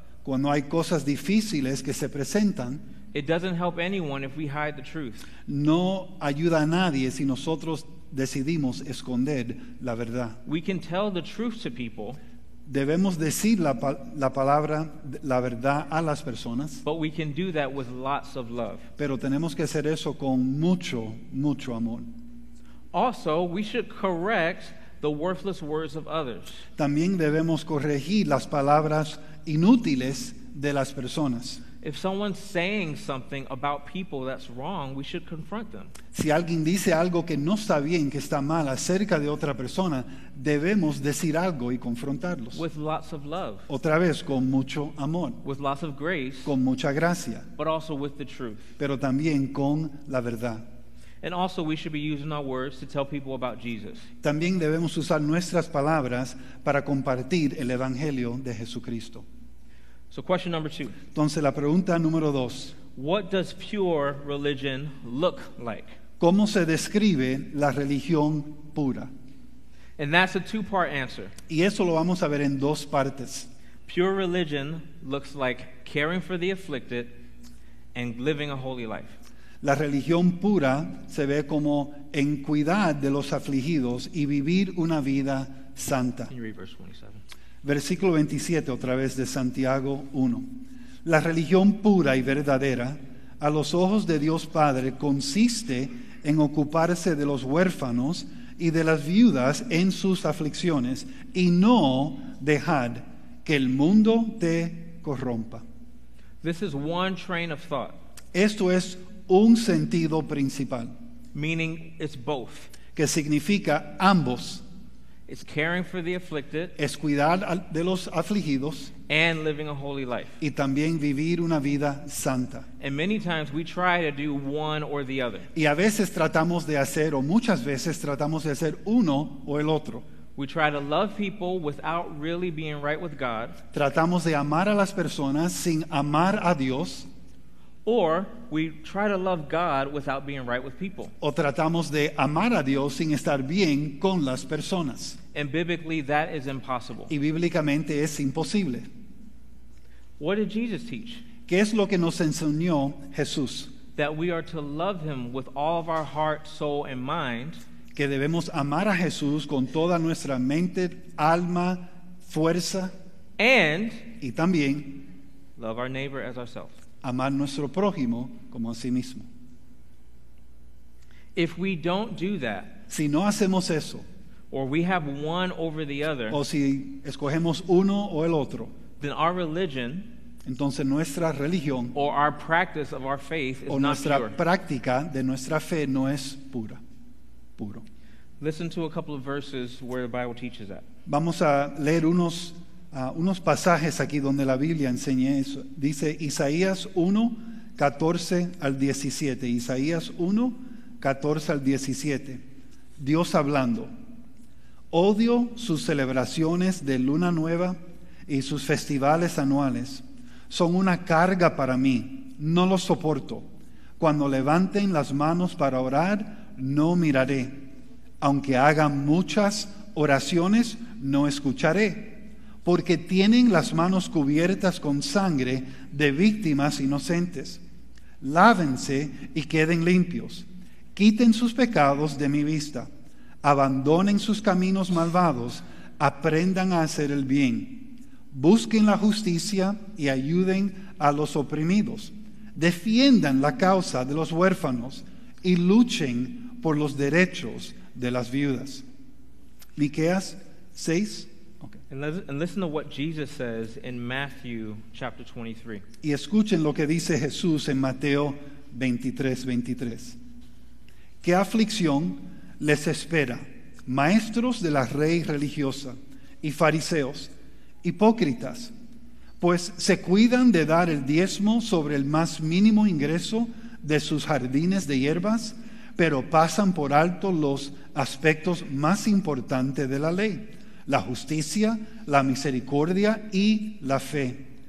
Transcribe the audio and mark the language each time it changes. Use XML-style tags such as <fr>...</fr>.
<es>Cuando hay cosas difíciles que se presentan,</es> <en>it doesn't help anyone if we hide the truth.</en> <es>no ayuda a nadie si nosotros decidimos esconder la verdad.</es> <en>We can tell the truth to people,</en> <es>Debemos decir la palabra, la verdad a las personas,</es> <en>but we can do that with lots of love.</en> <es>pero tenemos que hacer eso con mucho, mucho amor.</es> <en>Also, we should correct the worthless words of others.</en> <es>También debemos corregir las palabras inútiles de las personas.</es> <en>If someone's saying something about people that's wrong, we should confront them.</en> <es>Si alguien dice algo que no está bien, que está mal acerca de otra persona, debemos decir algo y confrontarlos.</es> <en>With lots of love,</en> <es>Otra vez, con mucho amor,</es> <en>with lots of grace,</en> <es>con mucha gracia,</es> <en>but also with the truth.</en> <es>pero también con la verdad.</es> <en>And also, we should be using our words to tell people about Jesus.</en> <es>También debemos usar nuestras palabras para compartir el Evangelio de Jesucristo.</es> <en>So, question number 2.</en> <es>Entonces, la pregunta número 2,</es> <en>What does pure religion look like?</en> <es>¿cómo se describe la religión pura?</es> <en>And that's a two-part answer.</en> <es>Y eso lo vamos a ver en dos partes.</es> <en>Pure religion looks like caring for the afflicted and living a holy life.</en> <es>La religión pura se ve como en cuidar de los afligidos y vivir una vida santa.</es> <en>Can you read verse 27?</en> <es>Versículo 27, otra vez de Santiago 1. La religión pura y verdadera, a los ojos de Dios Padre, consiste en ocuparse de los huérfanos y de las viudas en sus aflicciones y no dejar que el mundo te corrompa.</es> <en>This is one train of thought,</en> <es>Esto es un sentido principal,</es> <en>meaning it's both.</en> <es>que significa ambos.</es> <en>It's caring for the afflicted</en> <es>Es cuidar de los afligidos</es> <en>and living a holy life.</en> <es>y también vivir una vida santa.</es> <en>And many times we try to do one or the other.</en> <es>Y a veces tratamos de hacer, o muchas veces tratamos de hacer uno o el otro.</es> <en>We try to love people without really being right with God,</en> <es>Tratamos de amar a las personas sin amar a Dios,</es> <en>or we try to love God without being right with people.</en> <es>o tratamos de amar a Dios sin estar bien con las personas.</es> <en>And biblically, that is impossible.</en> <es>Y bíblicamente es imposible.</es> <en>What did Jesus teach?</en> <es>¿Qué es lo que nos enseñó Jesús?</es> <en>That we are to love Him with all of our heart, soul, and mind,</en> <es>Que debemos amar a Jesús con toda nuestra mente, alma, fuerza</es> <en>and</en> <es>y también</es> <en>love our neighbor as ourselves.</en> <es>amar nuestro prójimo como a sí mismo.</es> <en>If we don't do that,</en> <es>Si no hacemos eso,</es> <en>or we have one over the other,</en> <es>o si escogemos uno o el otro,</es> <en>then our religion</en> <es>entonces nuestra religión</es> <en>or our practice of our faith is</en> <es>o</es> <en>not</en> <es>nuestra</es> <en>pure.</en> <es>práctica de nuestra fe no es puro.</es> <en>Listen to a couple of verses where the Bible teaches that.</en> <es>Vamos a leer unos pasajes aquí donde la Biblia enseña eso. Dice Isaías 1, 14 al 17. Isaías 1, 14 al 17. Dios hablando. Odio sus celebraciones de luna nueva y sus festivales anuales. Son una carga para mí. No los soporto. Cuando levanten las manos para orar, no miraré. Aunque hagan muchas oraciones, no escucharé. Porque tienen las manos cubiertas con sangre de víctimas inocentes. Lávense y queden limpios. Quiten sus pecados de mi vista. Abandonen sus caminos malvados. Aprendan a hacer el bien. Busquen la justicia y ayuden a los oprimidos. Defiendan la causa de los huérfanos y luchen por los derechos de las viudas. Miqueas 6. Okay.</es> <en>And listen to what Jesus says in Matthew chapter 23.</en> <es>Y escuchen lo que dice Jesús en Mateo 23. ¿Qué aflicción les espera, maestros de la ley religiosa y fariseos, hipócritas? Pues se cuidan de dar el diezmo sobre el más mínimo ingreso de sus jardines de hierbas, pero pasan por alto los aspectos más importantes de la ley: la justicia, la misericordia y la fe.</es>